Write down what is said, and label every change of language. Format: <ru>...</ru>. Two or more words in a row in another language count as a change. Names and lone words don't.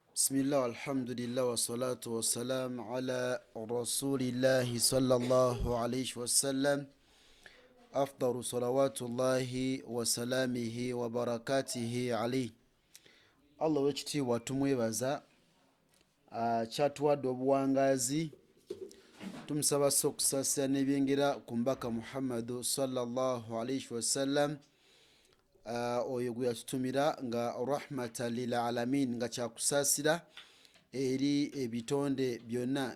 <ar>بسم الله والحمد لله والصلاة والسلام على رسول الله صلى الله عليه وسلم أفضل صلوات الله وسلامه وبركاته عليه.</ar> <lg>Allah w'ekitiibwa tumwebaza kyatuwadde obuwangazi, tumusaba okusaasira n'ebyengera ku mbaka Muhammadu</lg> <ar>صلى الله عليه وسلم,</ar> <lg>oyo gwe yatutumira nga</lg> <ar>رحمة للعالمين,</ar> <lg>nga kyakusaasira eri ebitonde byonna.</lg>